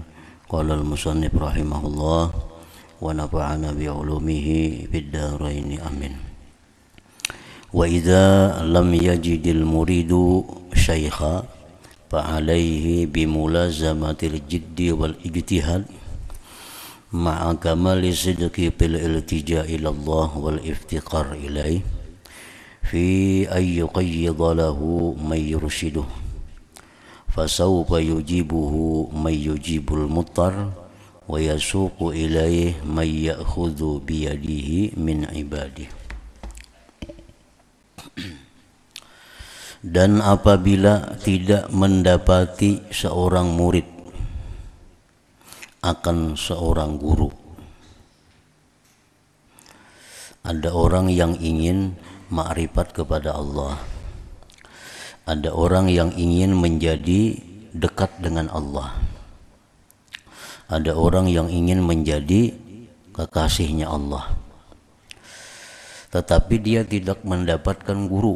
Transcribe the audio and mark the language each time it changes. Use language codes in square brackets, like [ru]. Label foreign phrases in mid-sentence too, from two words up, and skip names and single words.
[ar] قال المصنف رحمه الله ونفعنا بعلومه في الدارين آمين. وإذا لم يجد المريد شيخا فعليه بملازمة الجد والاجتهاد مع كمال صدق في الالتجاء إلى الله والافتقار إليه في أن يقيض له من يرشده فسوف يجيبه من يجيب المضطر ويسوق إليه من يأخذ بيده من عباده. [id] Dan apabila tidak mendapati seorang murid akan seorang guru, ada orang yang ingin ma'rifat kepada Allah, ada orang yang ingin menjadi dekat dengan Allah, ada orang yang ingin menjadi kekasihnya Allah, tetapi dia tidak mendapatkan guru.